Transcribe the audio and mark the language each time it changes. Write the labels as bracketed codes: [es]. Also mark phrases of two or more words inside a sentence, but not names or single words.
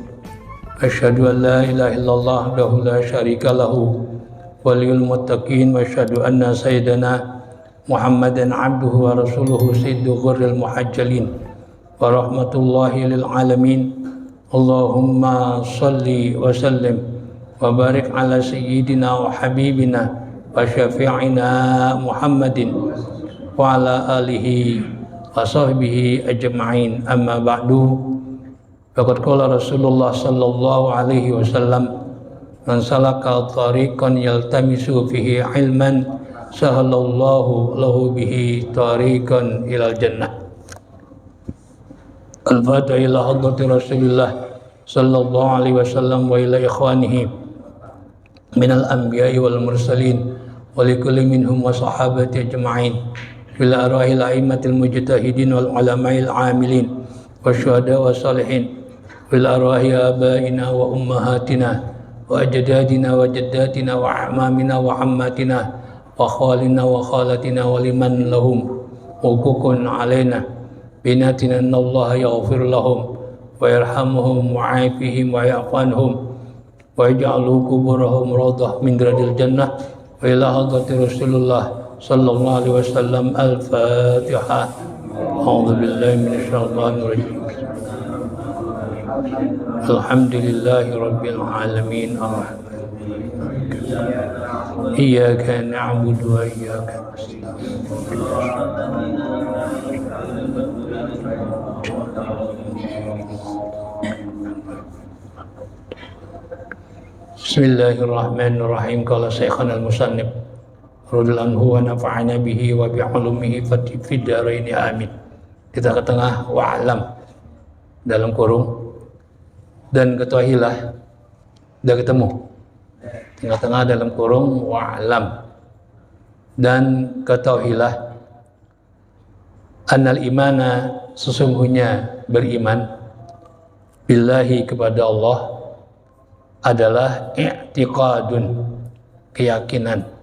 [ar] أشهد أن لا إله إلا الله وحده لا شريك له ولي المتقين وأشهد أن سيدنا محمدا عبده ورسوله سيد الغر المحجلين ورحمة الله للعالمين. اللهم صل وسلم وبارك على سيدنا وحبيبنا وشفيعنا محمد وعلى آله وصحبه أجمعين. أما بعد فقد قال رسول الله صلى الله عليه وسلم من سلك طريقا يلتمس فيه علما سهل الله له به طريقا إلى الجنة. الفاتحة إلى حضرة رسول الله صلى الله عليه وسلم وإلى إخوانه من الأنبياء والمرسلين ولكل منهم وصحابة أجمعين إلى أرواح الأئمة المجتهدين والعلماء العاملين والشهداء والصالحين إلى أرواح آبائنا وأمهاتنا وأجدادنا وجداتنا وأعمامنا وعماتنا وأخوالنا وخالاتنا ولمن لهم حقوق علينا بيننا أن الله يغفر لهم ويرحمهم وعافهم واعف عنهم ويجعل قبورهم روضة من رياض الجنة وإلى حضرة رسول الله صلى الله عليه وسلم. Al-Fatiha. أعوذ بالله من الشيطان الرجيم الحمد لله رب العالمين. إياك نعبد وإياك نستعين. Bismillahirrahmanirrahim. قال شيخنا المصنف رضي الله عنه ونفعنا به وبعلومه في الدارين آمين. [id] Kita ke tengah wa'lam dalam kurung dan ketahuilah, udah ketemu tengah-tengah dalam kurung wa'lam dan ketahuilah [ar] أن الإيمان, [id] sesungguhnya beriman billahi, kepada Allah, adalah i'tiqadun, keyakinan.